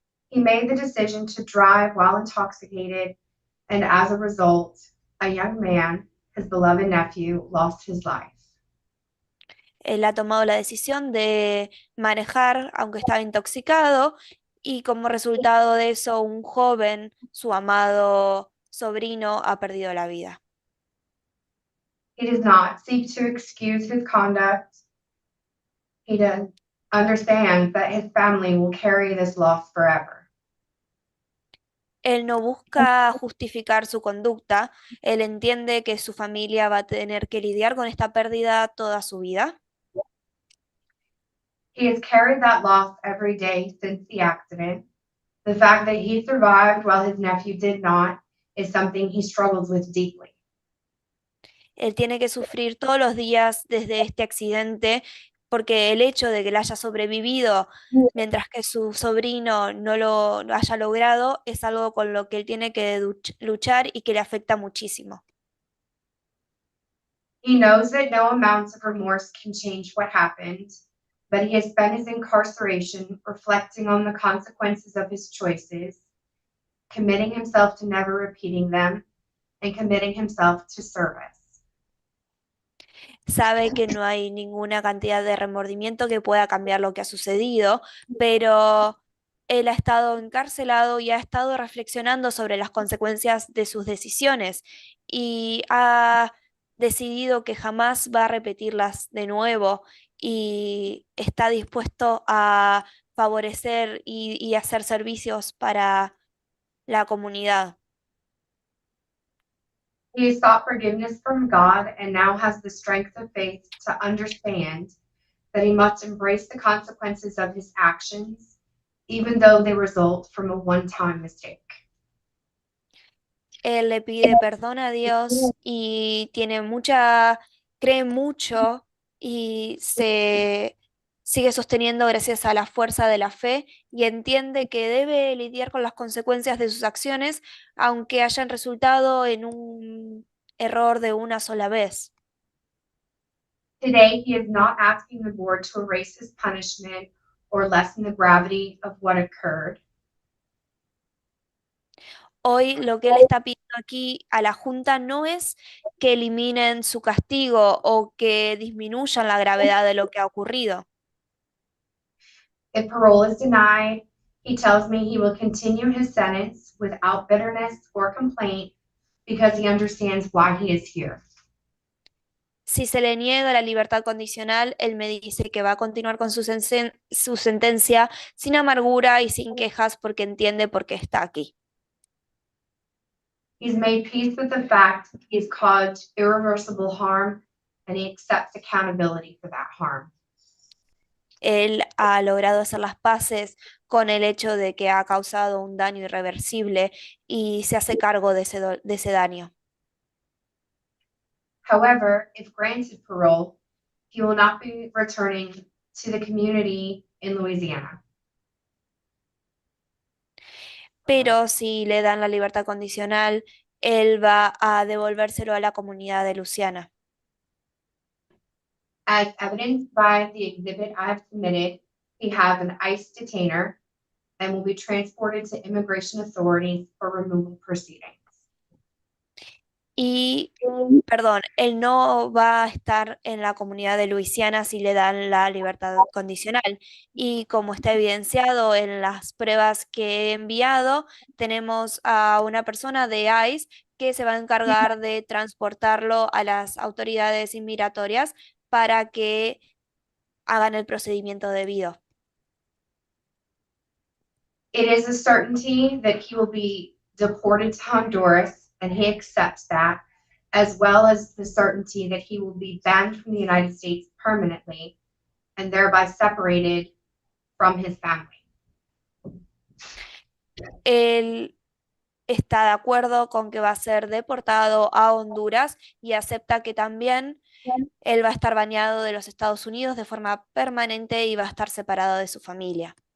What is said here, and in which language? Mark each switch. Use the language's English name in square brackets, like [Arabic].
[English] He made the decision to drive while intoxicated, and as a result, a young man, his beloved nephew, lost his life. [Spanish] Él ha tomado la decisión de manejar aunque estaba intoxicado y como resultado de eso un joven, su amado sobrino, ha perdido la vida. [English] He does not seek to excuse his conduct. He does understand that his family will carry this loss forever. [Spanish] Él no busca justificar su conducta, él entiende que su familia va a tener que lidiar con esta pérdida toda su vida. [English] He has carried that loss every day since the accident. The fact that he survived while his nephew did not is something he struggles with deeply. [Spanish] Él tiene que sufrir todos los días desde este accidente porque el hecho de que él haya sobrevivido mientras que su sobrino no lo haya logrado es algo con lo que él tiene que luchar y que le afecta muchísimo. [English] He knows that no amounts of remorse can change what happened, but he has spent his incarceration reflecting on the consequences of his choices, committing himself to never repeating them, and committing himself to service. [Spanish] Sabe que no hay ninguna cantidad de remordimiento que pueda cambiar lo que ha sucedido, pero él ha estado encarcelado y ha estado reflexionando sobre las consecuencias de sus decisiones y ha decidido que jamás va a repetirlas de nuevo y está dispuesto a favorecer y hacer servicios para la comunidad. [English] He has sought forgiveness from God and now has the strength of faith to understand that he must embrace the consequences of his actions, even though they result from a one-time mistake. [Spanish] Él le pide perdón a Dios y cree mucho y se sigue sosteniendo gracias a la fuerza de la fe y entiende que debe lidiar con las consecuencias de sus acciones, aunque hayan resultado en un error de una sola vez. [English] Today, he is not asking the board to erase his punishment or lessen the gravity of what occurred. [Spanish] Hoy lo que él está pidiendo aquí a la Junta no es que eliminen su castigo o que disminuyan la gravedad de lo que ha ocurrido. [English] If parole is denied, he tells me he will continue his sentence without bitterness or complaint because he understands why he is here. [Spanish] Si se le niega la libertad condicional, él me dice que va a continuar con su sentencia sin amargura y sin quejas porque entiende por qué está aquí. [English] He's made peace with the fact he's caused irreversible harm and he accepts accountability for that harm. [Spanish] Él ha logrado hacer las paces con el hecho de que ha causado un daño irreversible y se hace cargo de ese daño. [English] However, if granted parole, he will not be returning to the community in Louisiana. [Spanish] Pero si le dan la libertad condicional, él va a devolvérselo a la comunidad de Luisiana. [English] As evidenced by the exhibit I have submitted, he has an ICE detainer and will be transported to immigration authorities for removal proceedings. [Spanish] Y, perdón, él no va a estar en la comunidad de Luisiana si le dan la libertad condicional. Y como está evidenciado en las pruebas que he enviado, tenemos a una persona de ICE que se va a encargar de transportarlo a las autoridades inmigratorias para que hagan el procedimiento debido. [English] It is a certainty that he will be deported to Honduras, and he accepts that, as well as the certainty that he will be banned from the United States permanently and thereby separated from his family. [Spanish] Él está de acuerdo con que va a ser deportado a Honduras y acepta que también él va a estar baneado de los Estados Unidos de forma permanente y va a estar separado de su familia.